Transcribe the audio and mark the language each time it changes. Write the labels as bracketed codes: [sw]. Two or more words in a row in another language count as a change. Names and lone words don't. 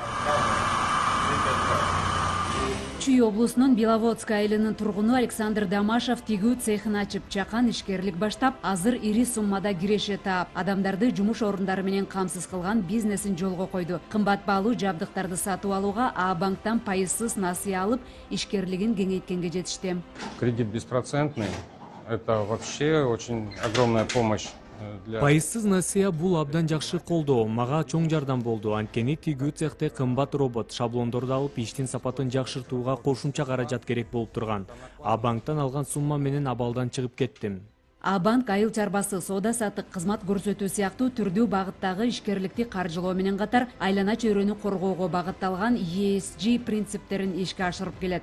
[ky] Чүй облусунун Беловодск айылынын тургуну Александр Дамашев тигүү цехин ачып, чакан ишкерлик баштап, азыр ири суммада киреше таап, адамдарды жумуш орундары менен камсыз кылган бизнесин жолго койду. Кымбат баалуу жабдыктарды сатып алууга А-банктан пайызсыз насыя алып, ишкерлигин кеңейткенге жетишти. [ru] Кредит беспроцентный – это вообще очень огромная помощь. [ky] Пайызсыз насыя бул абдан жакшы колдоо, мага чоң жардам болду. Анткени тигүү цехте кымбат робот, шаблондорду алып, иштин сапатын жакшыртууга кошумча каражат керек болуп турган. А-банктан алган сумма менен абалдан чыгып кеттим. А-банк айыл чарбасы, соода саттык, кызмат көрсөтүү сыяктуу түрдүү багыттагы ишкерликти каржылоо менен катар айлана чөйрөнү коргоого багытталган ESG принциптерин ишке ашырып келет.